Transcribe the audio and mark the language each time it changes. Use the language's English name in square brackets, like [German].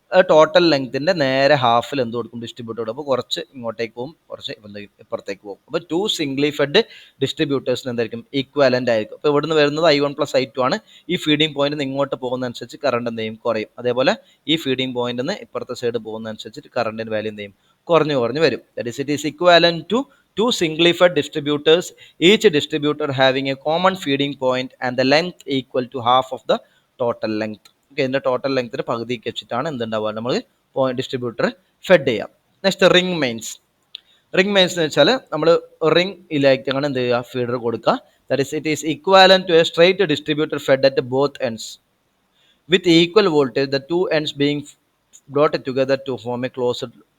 [Malayalam] Total ലെങ്ത്തിൻ്റെ നേരെ ഹാഫിൽ എന്ത് കൊടുക്കും, ഡിസ്ട്രിബ്യൂട്ടർ കൊടുക്കും. അപ്പോൾ കുറച്ച് ഇങ്ങോട്ടേക്ക് പോകും, കുറച്ച് ഇപ്പുറത്തേക്ക് പോകും. അപ്പോൾ 2 സിംഗ്ലി ഫെഡ് ഡിസ്ട്രിബ്യൂട്ടേഴ്സിന് എന്തായിരിക്കും, ഈക്വാലൻ്റ് ആയിരിക്കും. അപ്പോൾ ഇവിടുന്ന് വരുന്നത് I1 + I2 ആണ്. ഈ ഫീഡിംഗ് പോയിന്റ് ഇങ്ങോട്ട് പോകുന്നതനുസരിച്ച് കറണ്ട് എന്ത് ചെയ്യും, കുറയും. അതേപോലെ ഈ ഫീഡിംഗ് പോയിന്റിൽ നിന്ന് ഇപ്പുറത്തെ സൈഡ് പോകുന്നതനുസരിച്ച് കറണ്ടിൻ്റെ വാല്യൂ എന്ത് ചെയ്യും, കുറഞ്ഞു വരും. That is [English] It is equivalent to 2 singly fed distributors, each distributor having a common feeding point and the length equal to half of the total length. [Malayalam] Okay, ഇതിൻ്റെ ടോട്ടൽ ലെങ്ത്തിന് പകുതിക്ക് വെച്ചിട്ടാണ് എന്തുണ്ടാവുക, നമ്മൾ ഡിസ്ട്രിബ്യൂട്ടർ ഫെഡ് ചെയ്യാം. Next, ring mains. Ring mains എന്ന് വെച്ചാൽ നമ്മൾ ring ഇലേക്കാണ് എന്ത് ചെയ്യുക, ഫീഡർ കൊടുക്കുക. [English] That is it is equivalent to a straight distributor fed at both ends with equal voltage, the 2 ends being brought together to form a closed.